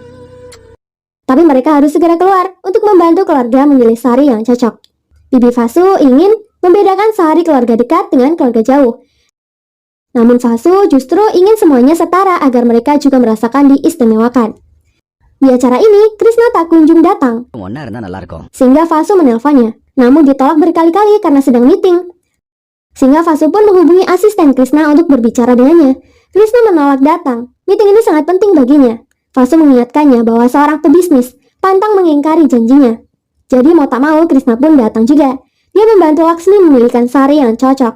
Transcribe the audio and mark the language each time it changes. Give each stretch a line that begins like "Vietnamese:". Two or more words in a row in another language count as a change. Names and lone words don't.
Indonesian: Tapi mereka harus segera keluar untuk membantu keluarga memilih sari yang cocok. Bibi Vasu ingin membedakan sari keluarga dekat dengan keluarga jauh. Namun Vasu justru ingin semuanya setara agar mereka juga merasakan diistimewakan. Di acara ini, Krishna tak kunjung datang.
Tamil: ஒன்னா இருந்தா நல்லா இருக்கும்.
Indonesian: Sehingga Vasu menelponnya, namun ditolak berkali-kali karena sedang meeting. Sehingga Vasu pun menghubungi asisten Krishna untuk berbicara dengannya. Krishna menolak datang. Meeting ini sangat penting baginya. Vasu mengingatkannya bahwa seorang pebisnis pantang mengingkari janjinya. Jadi mau tak mau Krishna pun datang juga. Dia membantu Laksmi memilihkan sari yang cocok.